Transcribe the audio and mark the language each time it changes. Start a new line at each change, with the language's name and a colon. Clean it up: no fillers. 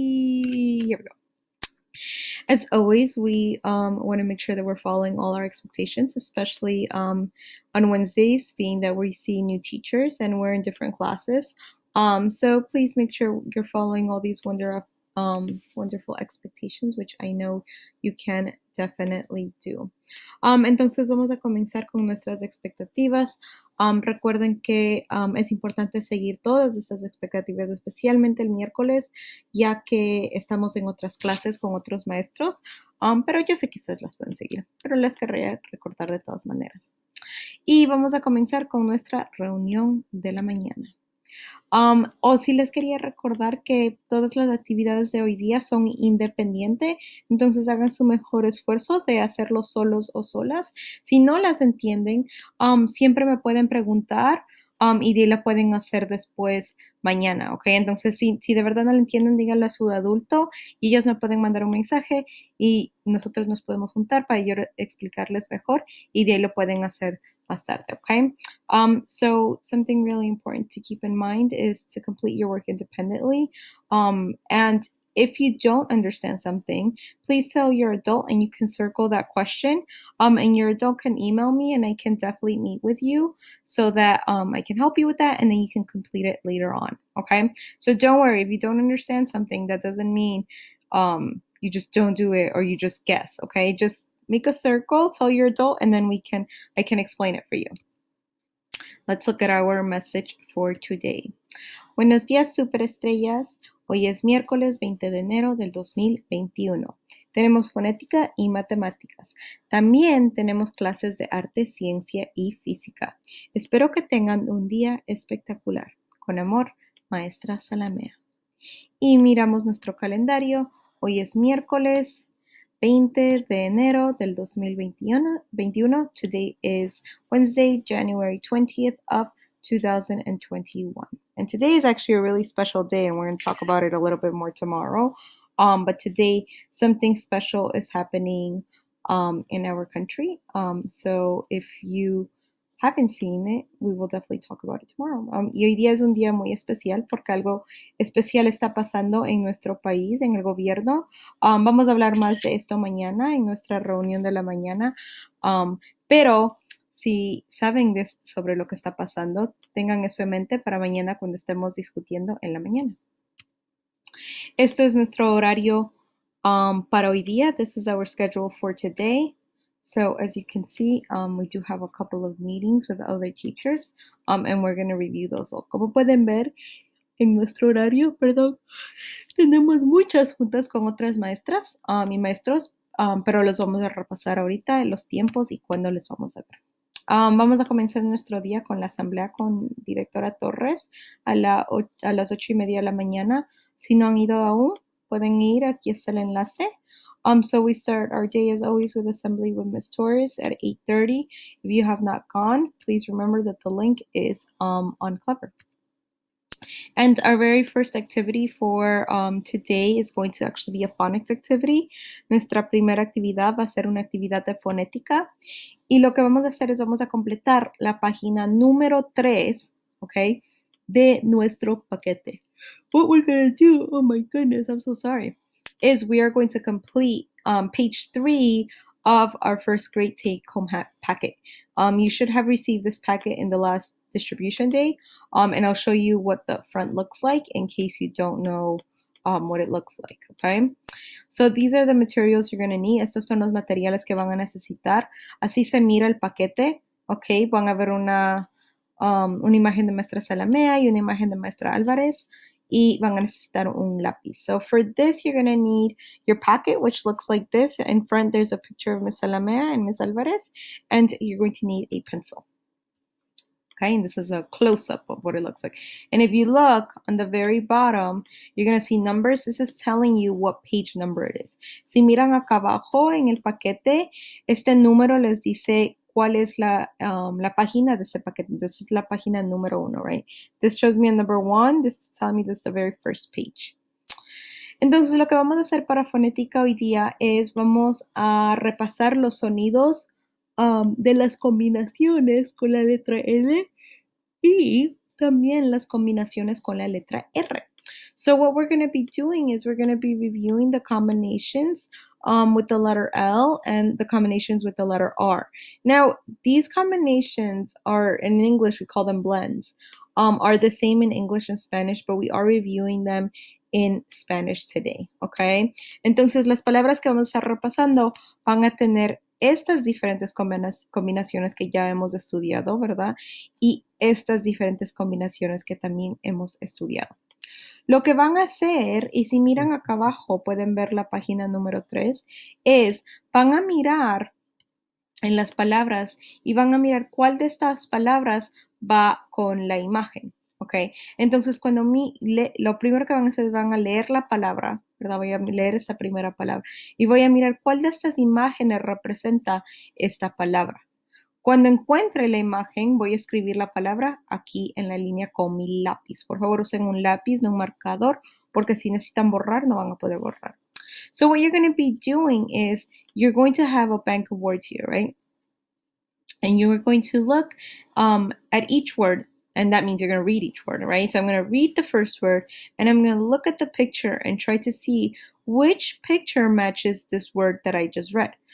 English: Here we go. As always, we want to make sure that we're following all our expectations, especially on Wednesdays, being that we see new teachers and we're in different classes. So please make sure you're following all these wonderful expectations, which I know you can definitely do.
Spanish: Entonces vamos a comenzar con nuestras expectativas. Recuerden que es importante seguir todas estas expectativas, especialmente el miércoles, ya que estamos en otras clases con otros maestros, pero yo sé que ustedes las pueden seguir, pero les querría recordar de todas maneras. Y vamos a comenzar con nuestra reunión de la mañana. O si les quería recordar que todas las actividades de hoy día son independientes, entonces hagan su mejor esfuerzo de hacerlo solos o solas. Si no las entienden, siempre me pueden preguntar y la pueden hacer después mañana, ¿ok? Entonces, si de verdad no lo entienden, díganlo a su adulto y ellos me pueden mandar un mensaje y nosotros nos podemos juntar para yo explicarles mejor y de ahí lo pueden hacer más tarde, okay?
English: So something really important to keep in mind is to complete your work independently. And if you don't understand something, please tell your adult and you can circle that question. And your adult can email me and I can definitely meet with you so that I can help you with that and then you can complete it later on, okay? So don't worry, if you don't understand something, that doesn't mean you just don't do it or you just guess, okay? Just make a circle, tell your adult, and then I can explain it for you. Let's look at our message for today.
Spanish: Buenos días, superestrellas. Hoy es miércoles 20 de enero del 2021. Tenemos fonética y matemáticas. También tenemos clases de arte, ciencia y física. Espero que tengan un día espectacular. Con amor, Maestra Salamea. Y miramos nuestro calendario. Hoy es miércoles 20 de enero del 2021.
English: Today is Wednesday, January 20th of 2021. And today is actually a really special day, and we're going to talk about it a little bit more tomorrow. But today, something special is happening in our country. So if you haven't seen it, we will definitely talk about it tomorrow.
Spanish: Y hoy día es un día muy especial porque algo especial está pasando en nuestro país, en el gobierno. Vamos a hablar más de esto mañana en nuestra reunión de la mañana. Pero si saben sobre lo que está pasando, tengan eso en mente para mañana cuando estemos discutiendo en la mañana. Esto es nuestro horario para hoy día.
English: This is our schedule for today. So as you can see, we do have a couple of meetings with other teachers, and we're going to review those all.
Spanish: Como pueden ver en nuestro horario, tenemos muchas juntas con otras maestras y maestros, pero los vamos a repasar ahorita en los tiempos y cuándo les vamos a ver. Vamos a comenzar nuestro día con la asamblea con directora Torres a las 8:30 de la mañana. Si no han ido aún, pueden ir, aquí está el enlace.
English: So we start our day as always with assembly with Miss Torres at 8:30. If you have not gone, please remember that the link is on Clever. And our very first activity for today is going to actually be a phonics activity.
Spanish: Nuestra primera actividad va a ser una actividad de fonética. Y lo que vamos a hacer es vamos a completar la página número 3, ¿ok? De nuestro paquete.
English: What we're going to do, oh my goodness, I'm so sorry, is we are going to complete page 3 of our first grade take-home packet. You should have received this packet in the last distribution day, and I'll show you what the front looks like in case you don't know what it looks like, okay? So these are the materials you're going to need.
Spanish: Estos son los materiales que van a necesitar. Así se mira el paquete, ok? Van a ver una imagen de maestra Salamea y una imagen de maestra Álvarez. Y van a necesitar un lápiz.
English: So for this, you're going to need your packet, which looks like this. In front, there's a picture of Miss Salamea and Miss Alvarez. And you're going to need a pencil. Okay, and this is a close-up of what it looks like. And if you look on the very bottom, you're going to see numbers. This is telling you what page number it is.
Spanish: Si miran acá abajo en el paquete, este número les dice cuál es la página de ese paquete. Entonces es la página número 1,
English: right? This shows me a number 1. This is telling me this is the very first page.
Spanish: Entonces lo que vamos a hacer para fonética hoy día es vamos a repasar los sonidos de las combinaciones con la letra L y también las combinaciones con la letra R.
English: So what we're going to be doing is we're going to be reviewing the combinations with the letter L and the combinations with the letter R. Now, these combinations are, in English, we call them blends, are the same in English and Spanish, but we are reviewing them in Spanish today, okay?
Spanish: Entonces, las palabras que vamos a estar repasando van a tener estas diferentes combinaciones que ya hemos estudiado, ¿verdad? Y estas diferentes combinaciones que también hemos estudiado. Lo que van a hacer, y si miran acá abajo, pueden ver la página número 3, es van a mirar en las palabras y van a mirar cuál de estas palabras va con la imagen, ¿ok? Entonces, cuando lo primero que van a hacer es van a leer la palabra, ¿verdad? Voy a leer esta primera palabra y voy a mirar cuál de estas imágenes representa esta palabra. Cuando encuentre la imagen, voy a escribir la palabra aquí en la línea con mi lápiz. Por favor, usen un lápiz, no un marcador, porque si necesitan borrar, no van a poder borrar.
English: So what you're going to be doing is you're going to have a bank of words here, right? And you are going to look at each word, and that means you're going to read each word, right? So I'm going to read the first word, and I'm going to look at the picture and try to see which picture matches this word that I just read.